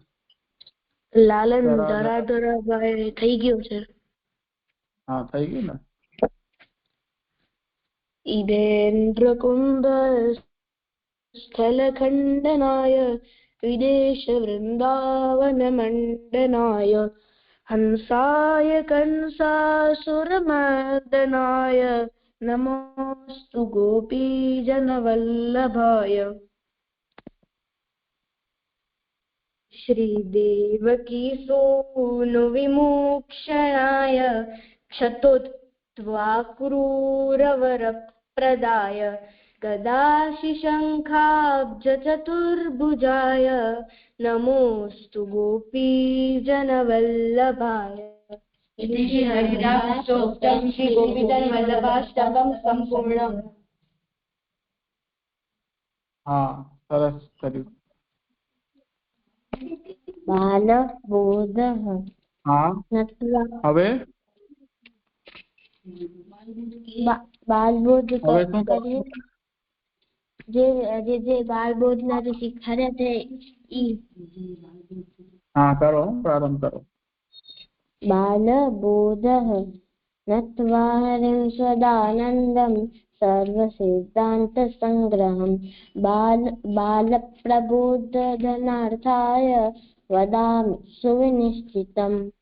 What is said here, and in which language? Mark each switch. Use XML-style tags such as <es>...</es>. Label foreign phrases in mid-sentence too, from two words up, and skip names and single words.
<gu>લાલન ધરાધરાભાઈ થઈ ગયો છે. હા થઈ ગયું ને.</gu> <sa>ઈદેન્દ્રકુંભ સ્થલખંડનાય વિદેશ વૃંદાવન મંડનાય हंसाय कंसासुरमर्दनाय नमोऽस्तु गोपीजनवल्लभाय। श्रीदेवकी सूनुविमोक्षणाय क्षतोत्वाक्रूरवरप्रदाय गदाशिशङ्खाब्जचतुर्भुजाय नमोऽस्तु गोपीजनवल्लभाय। इति श्री हरिदासोक्तं श्री गोपीजनवल्लभाष्टकं सम्पूर्णम्।</sa> <gu>હા, સરસ કર્યું.</gu> <sa>बालबोधः</sa> <gu>હા, હવે બાલબોધ હવે શું કરીએ. જે બાલબોધના જે શીખવાડ્યા છે ઈ. હા, કરો, પ્રારંભ કરો.</gu> <sa>बालबोधः नत्वा हरिं सदानन्दं सर्वसिद्धान्तसङ्ग्रहं बालप्रबोधनार्थाय वदामि सुविनिश्चितम्।</sa>